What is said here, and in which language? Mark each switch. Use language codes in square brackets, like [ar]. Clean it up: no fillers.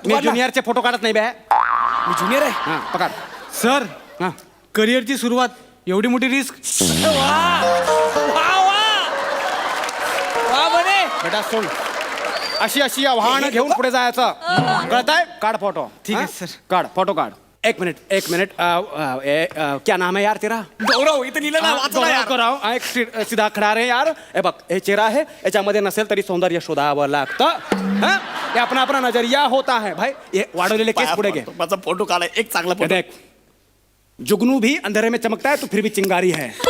[mr] मी junior चे photo काढत नाही बे मी ज्युनियर आहे [hi] हाँ पकड़ सर हाँ [mr] करिअरची सुरुवात एवढी मोठी रिस्क [hi] बेटा सुन [mr] अशी आव्हानं घेऊन पुढे जायचं कळतंय काढ फोटो ठीक आहे, [hi] हाँ? सर. [mr] काढ फोटो काढ [hi] एक मिनट क्या नाम है यार तेरा [mr] गौरव इथं लिहिलं ना वाचलं यार. गौरव [hi] एक सीधा खडा रे यार [mr] हे बघ हे चेहरा आहे याच्यामध्ये नसेल तरी सौंदर्य शोधावं लागतं हाँ? [hi] हे अपना नजरिया होता है भाई ये [mr] वाढवलेले केस पुढे घे माझा फोटो काढा एक चांगला [hi] ये फोटो देख जुगनू भी अंधेरे में चमकता है तो फिर भी चिंगारी है